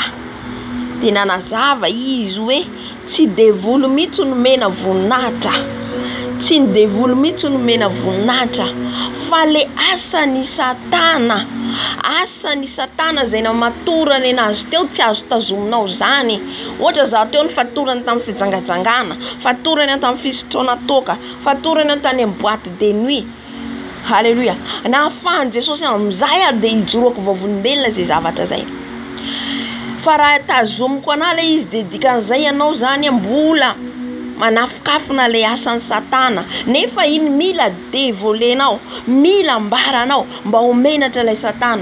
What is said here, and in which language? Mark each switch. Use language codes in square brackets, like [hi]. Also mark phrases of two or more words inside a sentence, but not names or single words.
[mg] Dia nanazava izy hoe tsy devoly mihitsy no mena voninahitra, tsy ny devoly mihitsy no mena voninahitra, fa le asan'ny Satana, asan'ny Satana izay namatorany anazy teo tsy azo tazominao zany. Ohatra za teo ny fatorany tamin'ny fijangajangana, fatorany tamin'ny fisotroana toka, fatorany tany amin'ny [fr] boîte de nuit. [mg] Halleluja. Na afahan'i Jesosy amin'izay ary dia hijoroako vavolombelona zay zavatra zay. Fa raha tazomiko ana le izy dia dikan'izay ianao zany mbola manafokafona le asan'ny Satana, nefa iny mila devolenao, mila ambaranao mba ho menatra ilay Satana.